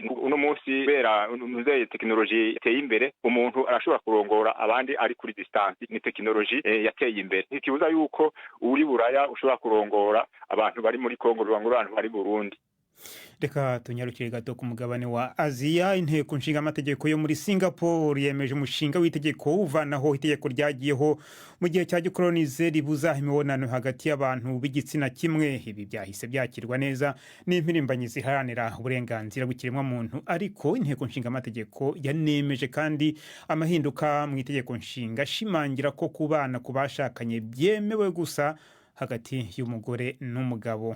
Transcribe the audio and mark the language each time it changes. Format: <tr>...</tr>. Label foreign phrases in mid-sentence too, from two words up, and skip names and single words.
<rn>Uno munsi bera nuzeye technology iteye imbere, umuntu arashobora kurongora abandi ari kuri distance. Ni technology yateye imbere, ntikibuza yuko uri Buraya ushobora kurongora abantu bari muri Kongo, rubangura abantu bari Burundi.</rn> <rw>Reka tunyarukire gato ku mugabane wa Aziya. Inteko nshinga amategeko yo muri Singapore yemeje umushinga w'itegeko uvanaho itegeko ryagiyeho mu gihe cya gikolonize ribuza imibonano hagati y'abantu b'igitsina kimwe. Ibi byahise byakirwa neza n'impirimbanyi ziharanira uburenganzira bw'ikiremwa muntu, ariko inteko nshinga amategeko yanemeje kandi amahinduka mu itegeko nshinga ashimangira ko kubana ku bashakanye byemewe gusa hagati y'umugore n'umugabo.</rw>